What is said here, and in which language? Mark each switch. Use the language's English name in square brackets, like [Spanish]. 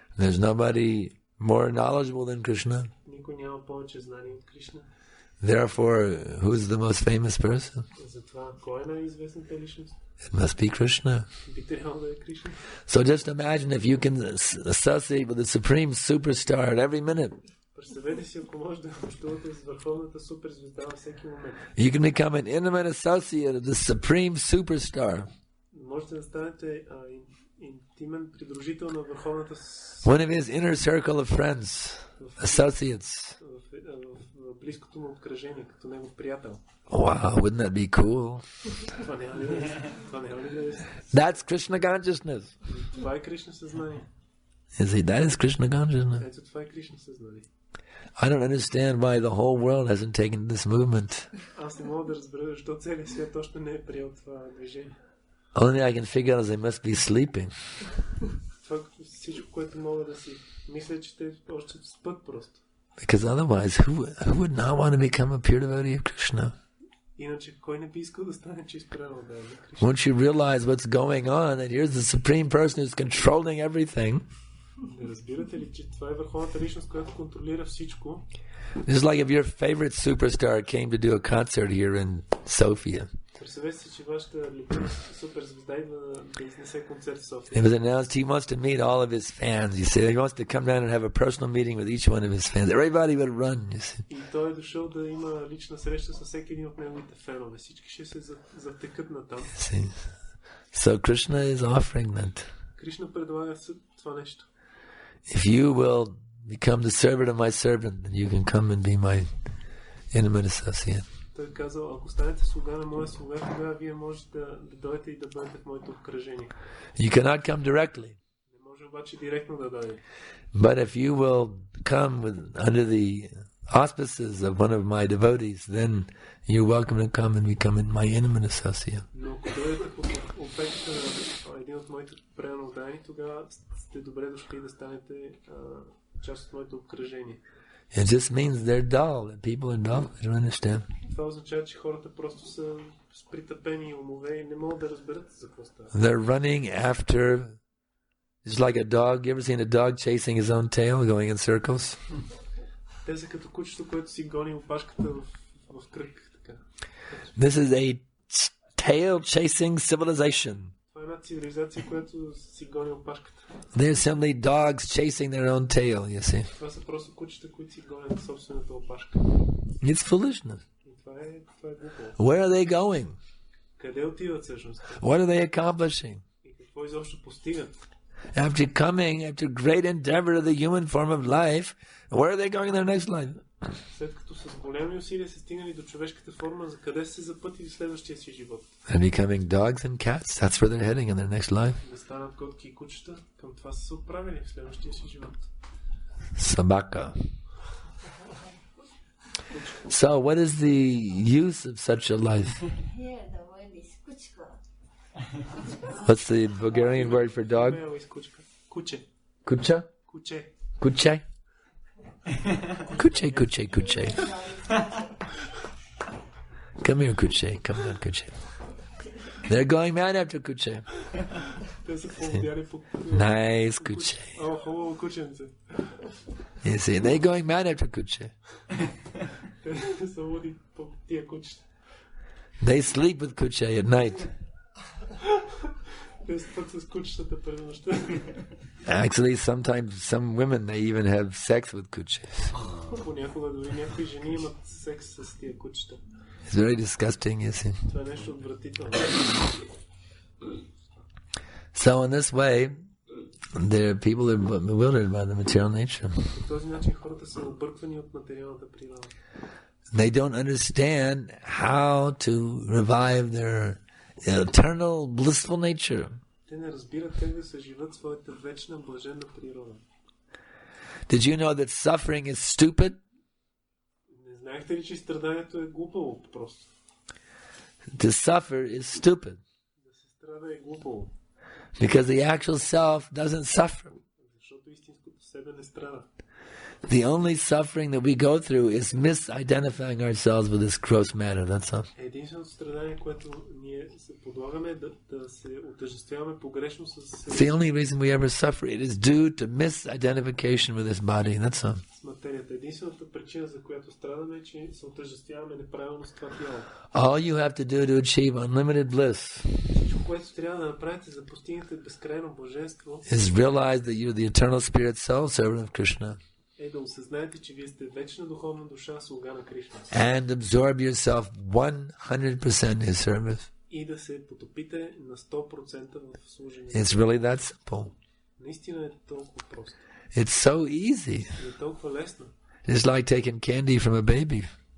[English] There's nobody more knowledgeable than Krishna. [Bulgarian] Никой няма повече знание от Кришна. [English] Therefore, who's the most famous person? [Bulgarian] Затова, кой е най-известната личност? [English] It must be Krishna. [Bulgarian] Би трябвало да е Кришна. [English] So just imagine if you can associate with the supreme superstar at every minute. [Bulgarian] Представете си, ако може да общувате с върховната суперзвезда във всеки момент. [English] You can become an intimate associate of the supreme superstar. [Bulgarian] Можете да станете интимен придружител на върховната [English] One of his inner circle of friends, associates. [Bulgarian] в близкото му обкръжение, като негов приятел. [English] Wow, wouldn't that be cool? [Bulgarian] Това няма ли да е? [English] That's Krishna consciousness. [Bulgarian] Това е Кришна съзнание. [English] That is Krishna consciousness. [Bulgarian] Ето това е Кришна съзнание. [English] I don't understand why the whole world hasn't taken this movement. [Bulgarian] Аз не мога да разбера защо целият свят още не е приел това движение. [English] Only I can figure out is they must be sleeping. [Bulgarian] Това всичко, което мога да си мисля, че те още спът просто. [English] Because otherwise, who would not want to become a pure devotee of Krishna? [Bulgarian] Иначе кой не би искал да стане чист преданный на Кришна? [English] Once you realize what's going on, and here's the supreme person who's controlling everything. [Bulgarian] Не разбирате ли, че това е върховната личност, която контролира всичко? [English] It's like if your favorite superstar came to do a concert here in Sofia. [Bulgarian] Представете си, че вашата любима суперзвезда идва да изнесе концерт в [English] It [Bulgarian] София. [English] was announced he wants to meet all of his fans. He said he wants to come down and have a personal meeting with each one of his fans. Everybody would run. You see. [Bulgarian] И той е дошъл да има лична среща с всеки един от неговите фенове. Всички ще се завтекат на там. [English] See. So Krishna is offering that. [Bulgarian] Кришна предлага това нещо. [English] If you will become the servant of my servant, then you can come and be my intimate associate. [Bulgarian] Той е казал, ако станете слуга на моя слуга, тогава вие можете да дойдете и да бъдете в моето обкръжение. [English] You cannot come directly. [Bulgarian] Не може обаче директно да дойде. [English] But if you will come under the auspices of one of my devotees, then you're welcome to come and become my intimate associate. [Bulgarian] Но ако дойдете под обекта на един от моите преданодани, тогава сте добре дошли да станете част от моето обкръжение. [English] It just means they're dull, that people are dull. I don't understand. [Bulgarian] Това означава, че хората просто са с притъпени умове и не могат да разберат за какво става. [English] They're running after, it's like a dog. You ever seen a dog chasing his own tail, going in circles? [Bulgarian] Те са като кучето, което си гони опашката в кръг. Така. [English] This is a tail chasing civilization. [Bulgarian] Това е една цивилизация, която си гони опашката. [English] They're simply dogs chasing their own tail, you see. [Bulgarian] Това са просто кучета, които си гонят собствената опашка. [English] It's foolishness. [Bulgarian] И това е глупо. [English] Where are they going? [Bulgarian] Къде отиват всъщност? [English] What are they accomplishing? [Bulgarian] И какво изобщо постигат? [English] After great endeavor of the human form of life, where are they going in their next life? [Bulgarian] След като с големи усилия се стигнали до човешката форма, за къде се запътили в следващия си живот? [English] They're becoming dogs and cats. That's where they're heading in their next life. [Bulgarian] Да станат котки и кучета, към това са се отправили в следващия си живот. [Russian] Sabaka. [English] So, what is the use of such a life? Here the word is kuchko. What's the Bulgarian word for dog? [Bulgarian] Куче. Kucha? Куче. Kuche? Kuche. [English] Come here, Kuche. Come on, Kuche. They're going mad after Kuche. [Bulgarian] Те са поводяли по... [English] Nice Kuche. [Bulgarian] О, хубаво кученце. [English] You see, they're going mad after Kuche. [Bulgarian] Те са луди по тия кучета. [English] They sleep with Kuche at night. [Bulgarian] Те спят с кучетата през нощта. [English] Actually, sometimes some women, they even have sex with Kuche. [Bulgarian] Понякога дори някои жени имат секс с тия кучета. [English] It's very disgusting, you see. [Bulgarian] Това е нещо отвратително. [English] So in this way, people are bewildered by the material nature. [Bulgarian] По този начин хората са обърквани от материалната природа. [English] They don't understand how to revive their eternal blissful nature. [Bulgarian] Те не разбират как да съживят своята вечна блаженна природа. [English] Did you know that suffering is stupid? [Bulgarian] Не знаехте ли, че страданието е глупаво просто? [English] To suffer is stupid. [Bulgarian] Да се страда е глупаво. [English] Because the actual self doesn't suffer. [Bulgarian] Защото истинското себе не страда. [English] The only suffering that we go through is misidentifying ourselves with this gross matter. That's all. [Bulgarian] Единственото страдание, което ние се подлагаме да се отъждествяваме погрешно с [English] The only reason we ever suffer, it is due to misidentification with this body. That's all. [Bulgarian] с материята. Единствената причина, за която страдаме, е, че се отъждествяваме неправилно с това тяло. [English] All you have to do to achieve unlimited bliss [Bulgarian] Всичко, което трябва да направите за постигнете безкрайно блаженство, [English] is realize that you're the eternal spirit soul servant of Krishna [Bulgarian] е да осъзнаете, че вие сте вечна духовна душа, слуга на Кришна. [English] and absorb yourself 100% in his service. [Bulgarian] И да се потопите на 100% в служение. [English] It's really that simple. [Bulgarian] Наистина е толкова просто. [English] It's so easy. [Bulgarian] И е толкова лесно. [English] It's like taking candy from a baby.